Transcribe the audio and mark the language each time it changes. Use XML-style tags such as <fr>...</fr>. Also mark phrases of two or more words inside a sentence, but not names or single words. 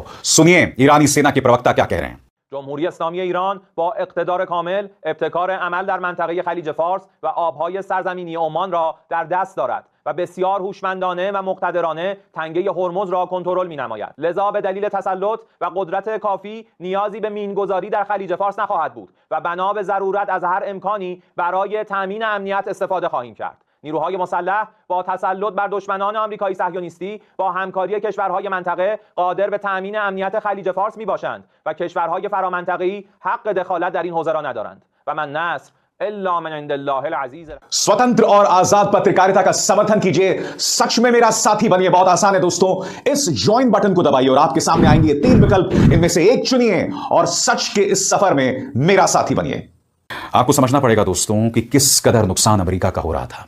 <hi>सुनिए ईरानी सेना के प्रवक्ता क्या कह रहे हैं।</hi> <fa>جمهوری اسلامی ایران با اقتدار کامل ابتکار عمل در منطقه خلیج فارس و آبهای سرزمینی عمان را در دست دارد و بسیار هوشمندانه و مقتدرانه تنگه هرمز را کنترل می‌نماید. لذا به دلیل تسلط و قدرت کافی نیازی به مینگذاری در خلیج فارس نخواهد بود و بنا به ضرورت از هر امکانی برای تامین امنیت استفاده خواهیم کرد. نیروهای مسلح با تسلط بر دشمنان آمریکایی صهیونیستی با همکاری کشورهای منطقه قادر به تأمین امنیت خلیج فارس میباشند و کشورهای فرامنطقه‌ای حق دخالت در این حوزه را ندارند</fa> <ar>و من نصر الا من عند الله العزیز.</ar> <hi>स्वतंत्र और आजाद पत्रकारिता का समर्थन कीजिए, सच में मेरा साथी बनिए. बहुत आसान है दोस्तों, इस</hi> <en>join button</en> <hi>को दबाइए और आपके सामने आएंगे 3 विकल्प, इनमें से एक चुनिए और सच के इस सफर में मेरा साथी बनिए. आपको समझना पड़ेगा दोस्तों कि किस कदर नुकसान अमेरिका का हो रहा था.</hi>